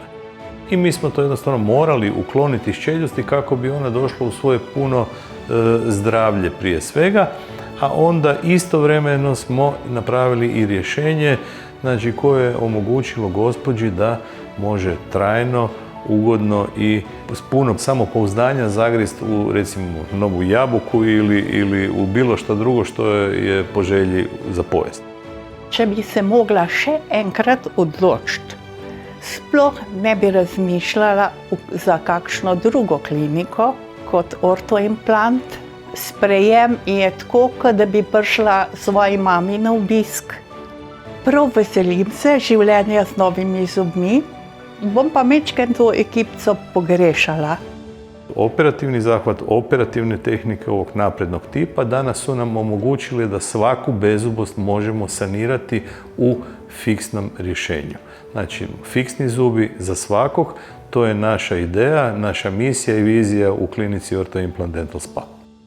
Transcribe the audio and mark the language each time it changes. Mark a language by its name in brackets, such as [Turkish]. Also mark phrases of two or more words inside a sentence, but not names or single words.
[Croatian] I mi smo to jednostavno morali ukloniti iz čeljusti kako bi ona došla u svoje puno zdravlje prije svega, a onda istovremeno smo napravili i rješenje, znači koje je omogućilo gospođi da može trajno, ugodno i s puno samopouzdanja zagrist u, recimo, novu jabuku ili u bilo što drugo što je po želji za pojest. [Slovenian] Če bi se mogla še enkrat odločiti, sploh ne bi razmišljala za kakšno drugo kliniko kot ortoimplant. Sprejem je tako, kot da bi prišla svoji mami na obisk. Prav veselim se življenja z novimi zubmi. Bom pa mečken to ekipco pogrešala. [Croatian] Operativni zahvat, operativne tehnike ovog naprednog tipa danas su nam omogućili da svaku bezubost možemo sanirati u fiksnom rješenju. Znači, fiksni zubi za svakog, to je naša ideja, naša misija i vizija u klinici Ortho Implant Dental Spa.